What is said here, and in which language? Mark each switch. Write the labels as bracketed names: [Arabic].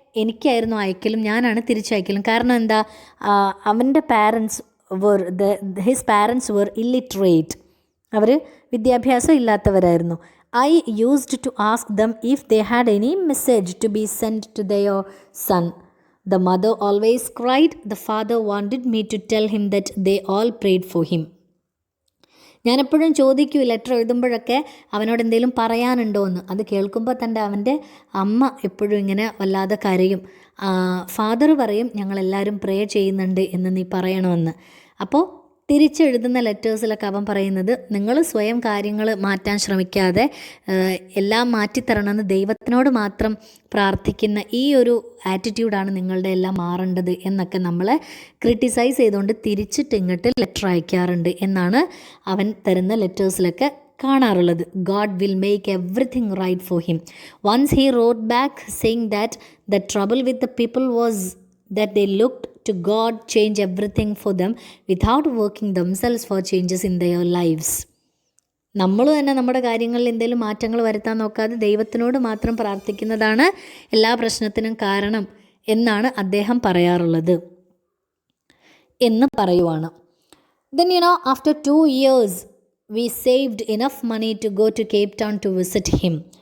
[Malayalam] എനിക്കായിരുന്നു അയക്കലും, ഞാനാണ് തിരിച്ചയക്കലും. കാരണം എന്താ, അവൻ്റെ parents [English] His parents were illiterate. [Malayalam] അവർ വിദ്യാഭ്യാസം ഇല്ലാത്തവരായിരുന്നു. [English] I used to ask them if they had any message to be send to their son. The mother always cried. The father wanted me to tell him that they all prayed for him. [Malayalam] ഞാനെപ്പോഴും ചോദിക്കൂ letter എഴുതുമ്പോഴൊക്കെ അവനോട് എന്തെങ്കിലും പറയാനുണ്ടോ എന്ന്. അത് കേൾക്കുമ്പോൾ തന്നെ അവൻ്റെ അമ്മ എപ്പോഴും ഇങ്ങനെ വല്ലാതെ കരയും. ഫാദർ പറയും ഞങ്ങളെല്ലാവരും പ്രേ ചെയ്യുന്നുണ്ട് എന്ന് നീ പറയണമെന്ന്. അപ്പോൾ തിരിച്ചെഴുതുന്ന ലെറ്റേഴ്സിലൊക്കെ അവൻ പറയുന്നത്, നിങ്ങൾ സ്വയം കാര്യങ്ങൾ മാറ്റാൻ ശ്രമിക്കാതെ എല്ലാം മാറ്റിത്തരണമെന്ന് ദൈവത്തിനോട് മാത്രം പ്രാർത്ഥിക്കുന്ന ഈ ഒരു ആറ്റിറ്റ്യൂഡാണ് നിങ്ങളുടെ എല്ലാം മാറേണ്ടത് എന്നൊക്കെ നമ്മളെ ക്രിട്ടിസൈസ് ചെയ്തുകൊണ്ട് തിരിച്ചിട്ട് ഇങ്ങോട്ട് ലെറ്റർ അയക്കാറുണ്ട് എന്നാണ് അവൻ തരുന്ന ലെറ്റേഴ്സിലൊക്കെ കാണാറുള്ളത്. [English] God will make everything right for him. Once he wrote back saying that the trouble with the people was that they looked to God change everything for them without working themselves for changes in their lives. [Malayalam] നമ്മൾ തന്നെ നമ്മുടെ കാര്യങ്ങളിൽ എന്തെങ്കിലും മാറ്റങ്ങൾ വരുത്താൻ നോക്കാതെ ദൈവത്തിനോട് മാത്രം പ്രാർത്ഥിക്കുന്നതാണ് എല്ലാ പ്രശ്നത്തിനും കാരണം എന്നാണ് അദ്ദേഹം പറയാറുള്ളത് എന്ന് പറയുവാണ്. [English] Then after 2 years we saved enough money to go to Cape Town to visit him.